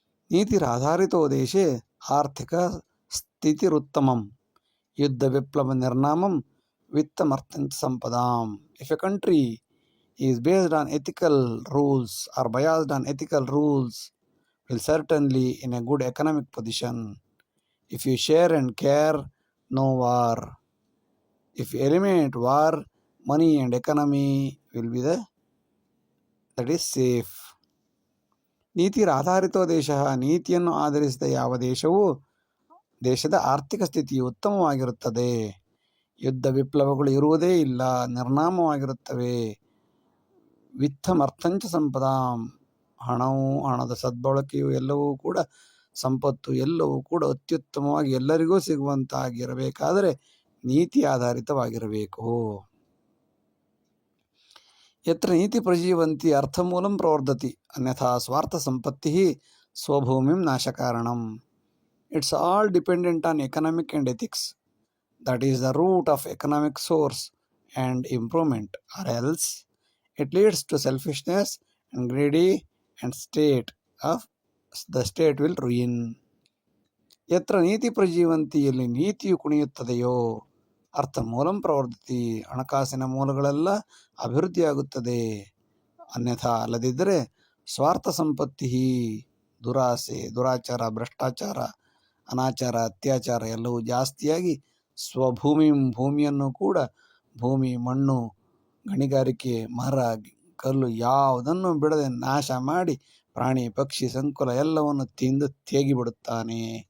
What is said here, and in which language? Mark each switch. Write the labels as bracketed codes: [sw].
[sa] ನೀತಿರಾಧಾರಿತೋ ದೇಶೆ ಆರ್ಥಿಕ ಸ್ಥಿತಿರುತ್ತಮಂ ಯುದ್ಧ ವಿಪ್ಲವ ನಿರ್ನಾಮಂ ವಿತ್ತಮರ್ಥಂಚ ಸಂಪದಾಂ. [en] If a country is based on ethical rules or biased on ethical rules, will certainly in a good economic position. If you share and care, no war. If you eliminate war, money and economy will be that is safe. [sa] ನೀತಿರಾಧಾರಿತೋ ದೇಶ, [kn] ನೀತಿಯನ್ನು ಆಧರಿಸಿದ ಯಾವ ದೇಶವೂ ದೇಶದ ಆರ್ಥಿಕ ಸ್ಥಿತಿಯು ಉತ್ತಮವಾಗಿರುತ್ತದೆ. ಯುದ್ಧ ವಿಪ್ಲವಗಳು ಇರುವುದೇ ಇಲ್ಲ, ನಿರ್ನಾಮವಾಗಿರುತ್ತವೆ. [sa] ವಿತ್ತಮರ್ಥಂಚ ಸಂಪದಾಂ, [kn] ಹಣದ ಸದ್ಬಳಕೆಯು ಎಲ್ಲವೂ ಕೂಡ ಸಂಪತ್ತು ಎಲ್ಲವೂ ಕೂಡ ಅತ್ಯುತ್ತಮವಾಗಿ ಎಲ್ಲರಿಗೂ ಸಿಗುವಂತಾಗಿರಬೇಕಾದರೆ ನೀತಿ ಆಧಾರಿತವಾಗಿರಬೇಕು. [sa] ಯತ್ರ ನೀತಿ ಪ್ರಜೀವಂತಿ ಅರ್ಥಮೂಲಂ ಪ್ರವರ್ಧತಿ ಅನ್ಯಥಾ ಸ್ವಾರ್ಥ ಸಂಪತ್ತಿ ಸ್ವಭೂಮಿಂ ನಾಶಕಾರಣಂ. [en] It's all dependent on economic and ethics. That is the root of economic source and improvement, or else it leads to selfishness and greedy and the state will ruin. [kn] ಯತ್ರ ನೀತಿ ಪ್ರಜೀವಂತಿಯಲ್ಲಿ ನೀತಿಯು ಕುಣಿಯುತ್ತದೆಯೋ [sa] ಅರ್ಥ ಮೂಲಂ ಪ್ರವರ್ಧತಿ, [kn] ಹಣಕಾಸಿನ ಮೂಲಗಳೆಲ್ಲ ಅಭಿವೃದ್ಧಿಯಾಗುತ್ತದೆ. ಅನ್ಯಥಾ ಅಲ್ಲದಿದ್ದರೆ [sa] ಸ್ವಾರ್ಥ ಸಂಪತ್ತಿ, [kn] ದುರಾಸೆ, ದುರಾಚಾರ, ಭ್ರಷ್ಟಾಚಾರ, ಅನಾಚಾರ, ಅತ್ಯಾಚಾರ ಎಲ್ಲವೂ ಜಾಸ್ತಿಯಾಗಿ ಭೂಮಿಯನ್ನು ಕೂಡ ಭೂಮಿ, ಮಣ್ಣು, ಗಣಿಗಾರಿಕೆ, ಮರ, ಕಲ್ಲು ಯಾವುದನ್ನು ಬಿಡದೆ ನಾಶ ಮಾಡಿ ಪ್ರಾಣಿ ಪಕ್ಷಿ ಸಂಕುಲ ಎಲ್ಲವನ್ನು ತಿಂದು ತೇಗಿಬಿಡುತ್ತಾನೆ.